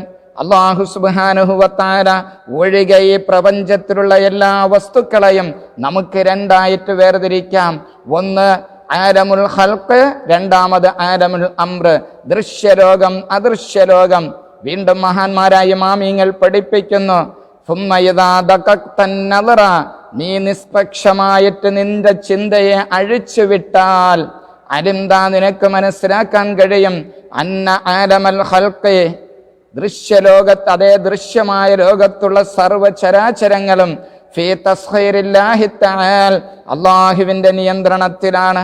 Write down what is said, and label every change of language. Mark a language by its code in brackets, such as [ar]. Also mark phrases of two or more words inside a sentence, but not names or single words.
[ml] അല്ലാഹു [ar] سبحانه وتعالى [ml] ഒഴികെ ഈ പ്രപഞ്ചത്തിലുള്ള എല്ലാ വസ്തുക്കളെയും നമുക്ക് രണ്ടായിട്ട് വേർതിരിക്കാം. ഒന്ന് [ar] عالم الخلق, [ml] രണ്ടാമത് [ar] عالم الأمر, [ml] ദൃശ്യലോകം, അദൃശ്യലോകം. വീണ്ടും മഹാന്മാരായ ഇമാമിങ്ങൾ പഠിപ്പിക്കുന്നു, [ar] ثم إذا دققت النظر, [ml] നീ നിഷ്പക്ഷമായിട്ട് നിന്റെ ചിന്തയെ അഴിച്ചു വിട്ടാൽ, അലിന്താ, നിനക്ക് മനസ്സിലാക്കാൻ കഴിയും, [ar] أن عالم الخلق, [ml] ദൃശ്യലോകത്ത്, അതേ ദൃശ്യമായ ലോകത്തുള്ള സർവചരാചരങ്ങളും [ar] في تسخير الله تعالى, [ml] അല്ലാഹുവിന്റെ നിയന്ത്രണത്തിലാണ്.